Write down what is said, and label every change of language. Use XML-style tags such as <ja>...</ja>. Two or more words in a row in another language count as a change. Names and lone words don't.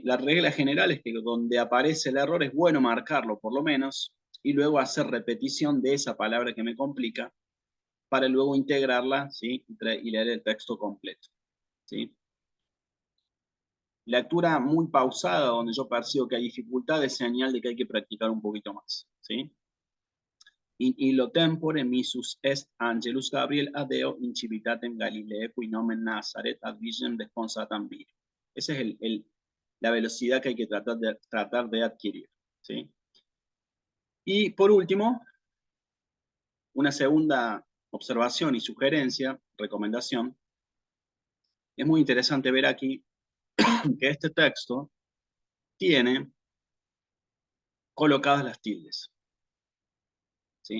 <es>La regla general es que donde aparece el error es bueno marcarlo por lo menos y luego hacer repetición de esa palabra que me complica para luego integrarla, ¿sí? Y leer el texto completo, ¿sí? Lectura muy pausada, donde yo percibo que hay dificultad, es señal de que hay que practicar un poquito más, ¿sí?</es> <la>In illo tempore missus est Angelus Gabriel ad Deo in civitatem Galilee, qui nomen Nazaret ad virginem desponsatam viro.</la> <es>Esa es la velocidad que hay que tratar de adquirir, ¿sí? Y por último, una segunda observación y sugerencia, recomendación, es muy interesante ver aquí que este texto tiene colocadas las tildes, ¿sí?</es>